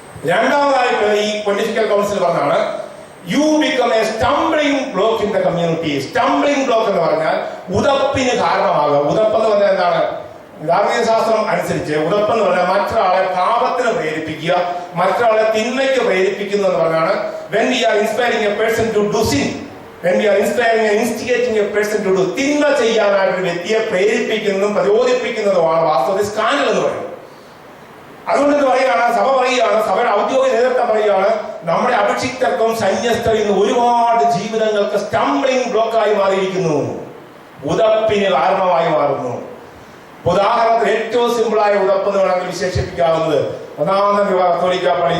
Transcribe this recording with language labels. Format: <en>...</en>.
<ml>രണ്ടാമതായിട്ട് ഈ political council പറഞ്ഞാണ്</ml> <en>You become a stumbling block in the community.</en> <ml>Stumbling block എന്ന് പറഞ്ഞാൽ ഉതപ്പിന് കാരണമാകുക. ഉതപ്പെന്ന് പറഞ്ഞാൽ എന്താണ്? ധാർമ്മിക ശാസ്ത്രം അനുസരിച്ച് ഉതപ്പെന്ന് പറഞ്ഞാൽ മറ്റൊരാളെ പാപത്തിന് പ്രേരിപ്പിക്കുക, മറ്റൊരാളെ തിന്മയ്ക്ക് പ്രേരിപ്പിക്കുന്നു എന്ന് പറഞ്ഞാണ്.</ml> <en>When we are inspiring a person to do sin, when we are instigating a person to do,</en> <ml>തിന്മ ചെയ്യാനായിട്ട് ഒരു വ്യക്തിയെ പ്രേരിപ്പിക്കുന്നതും പ്രചോദിപ്പിക്കുന്നതുമാണ് വാസ്തവത്തിൽ സ്കാൻഡൽ എന്ന് പറയുന്നത്. അതുകൊണ്ട് പറയുകയാണ്, സഭ പറയുകയാണ്, സഭയുടെ ഔദ്യോഗിക നേതൃത്വം പറയുകയാണ്, നമ്മുടെ അഭിഷിക്തർക്കും സന്യസ്തർ ഇന്ന് ഒരുപാട് ജീവിതങ്ങൾക്ക് സ്റ്റംബ്ലിംഗ് ബ്ലോക്കായി മാറിയിരിക്കുന്നു, ഉതപ്പിന് കാരണമായി മാറുന്നു. ഉദാഹരണത്തിന് ഏറ്റവും സിമ്പിളായ ഉതപ്പ് എന്ന് വേണമെങ്കിൽ വിശേഷിപ്പിക്കാവുന്നത് ഒന്നാമത്തെ കത്തോലിക്ക പള്ളി.</ml>